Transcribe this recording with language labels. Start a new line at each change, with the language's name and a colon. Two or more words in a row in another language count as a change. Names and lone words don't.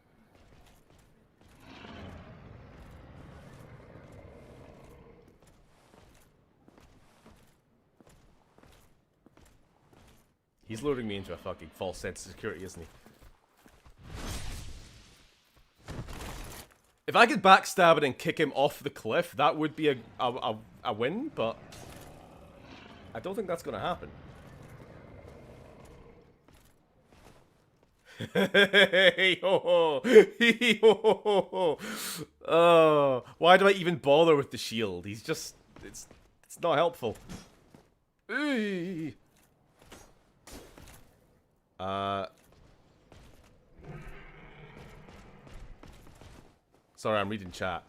English: He's luring me into a fucking false sense of security, isn't he? If I could backstab it and kick him off the cliff, that would be a win, but I don't think that's going to happen. Hey ho ho! Oh, why do I even bother with the shield? He's just it's not helpful. Sorry, I'm reading chat.